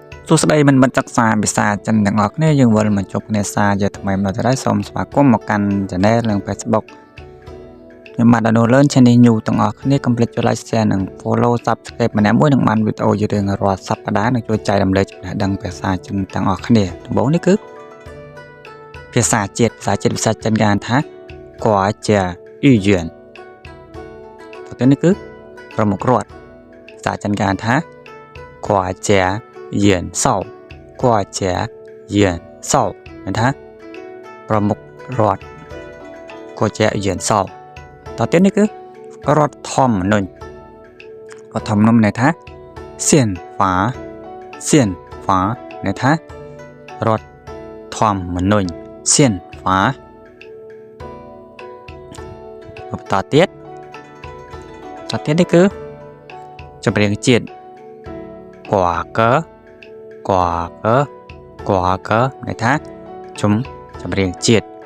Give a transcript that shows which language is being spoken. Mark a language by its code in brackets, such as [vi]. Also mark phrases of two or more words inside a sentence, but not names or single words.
[km] សួស្តីមិនមិនសិក្សាភាសាចិនទាំងអស់គ្នាយើងវិលមកជួបគ្នាសារជាថ្មីម្ដងទៀតហើយសូមស្វាគមន៍មកកាន់ Channel និង Facebook ខ្ញុំបាទ Learn Channel New ទាំងអស់គ្នាកុំភ្លេចចុច [en] Like Share [km] និង [en] Follow Subscribe [km] ម្នាក់មួយនឹងបានវីដេអូយឺរឿងរាល់សប្តាហ៍និងជួយចែករំលែកចំណេះដឹងភាសាចិនទាំងអស់គ្នាដំបូងនេះគឺភាសាជាតិភាសាចិនគេហៅថា [zh] 国家语言 [km] ទៅនេះគឺប្រមុខរដ្ឋភាសាចិនគេហៅថា [zh] 国家元首国家元首 [km] មានថាប្រមុខរដ្ឋ [zh] 国家元首 [km] តទៅទៀតនេះគឺរដ្ឋធម្មនុញ្ញរដ្ឋធម្មនុញ្ញន័យថា [zh] 宪法 [km] ន័យថារដ្ឋធម្មនុញ្ញ [zh] 宪法 [km] បន្តទៀតនេះគឺចម្រៀងជាតិ [zh] 国歌 [km] ន័យថាចម្រៀងជាតិ